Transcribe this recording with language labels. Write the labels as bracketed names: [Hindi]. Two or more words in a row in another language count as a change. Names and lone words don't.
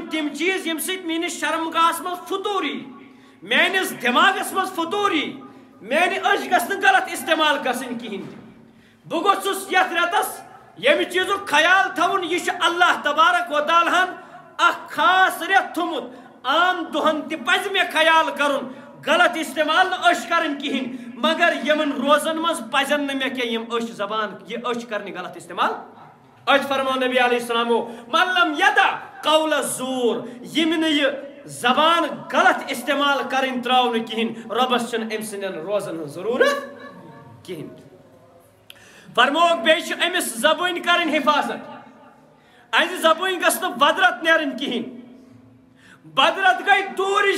[Kashmiri] تِم چیٖز ییٚمہِ سۭتۍ میٛٲنِس شرمگاہس منٛز فطوٗر یی میٛٲنِس دٮ۪ماغس منٛز فطوٗر یی میٛانہِ أچھ گژھِ نہٕ غلط استعمال گژھٕنۍ کِہیٖنۍ تہِ بہٕ گوٚژھُس یتھ رٮ۪تس ییٚمہِ چیٖزُک خیال تھاوُن یہِ چھُ [Arabic] اللہ تبارک و تعالیٰ [Kashmiri] ہن اکھ خاص رٮ۪تھ تھوٚمُت عام دۄہن تہِ پزِ مےٚ خیال کرُن غلط استعمال نہٕ أچھ کرٕنۍ کِہیٖنۍ مگر یِمن روزن منٛز پزن نہٕ مےٚ کینٛہہ یِم أچھ زبان یہِ أچھ کرنہِ غلط استعمال أتھۍ فرمو نبی [Arabic] علیہ السلامو من لم یدع قول الزور [Kashmiri] ییٚمہِ نہٕ یہِ زبان غلط استعمال کرٕنۍ تراو نہٕ کِہیٖنۍ رۄبس چھنہٕ أمۍ سٕنٛدٮ۪ن روزن ہٕنٛز ضروٗرت کِہیٖنۍ فرموک بیٚیہِ چھِ أمِس زبٲنۍ کرٕنۍ حفاظت اَزِ زبٲنۍ گژھِ نہٕ بدرت نیرٕنۍ کِہیٖنۍ بدرت گٔے دوٗرِچ